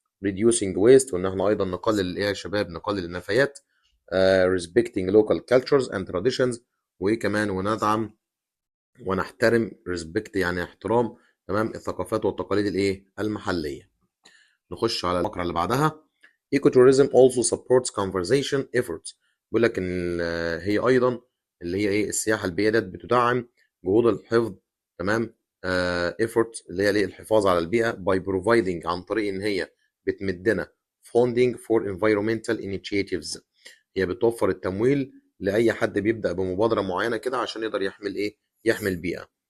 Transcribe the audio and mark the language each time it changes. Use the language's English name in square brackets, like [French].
[English] reducing waste، [Arabic] وان احنا ايضا نقلل ايه يا شباب؟ نقلل النفايات. [English] respecting local cultures and traditions، [Arabic] وايه كمان؟ وندعم ونحترم respect يعني احترام، تمام، الثقافات والتقاليد الايه؟ المحلية. نخش على الفقرة اللي بعدها. [English] ecotourism also supports conservation efforts. [Arabic] بيقول لك ان هي ايضا اللي هي ايه؟ السياحة البيئية ديت بتدعم جهود الحفظ، تمام، efforts اللي هي ايه؟ الحفاظ على البيئة [English] by providing، [Arabic] عن طريق ان هي بتمدنا [English] funding for environmental initiatives. [Arabic] هي بتوفر التمويل لأي حد بيبدأ بمبادرة معينة كده عشان يقدر يحمل ايه؟ يحمي البيئة.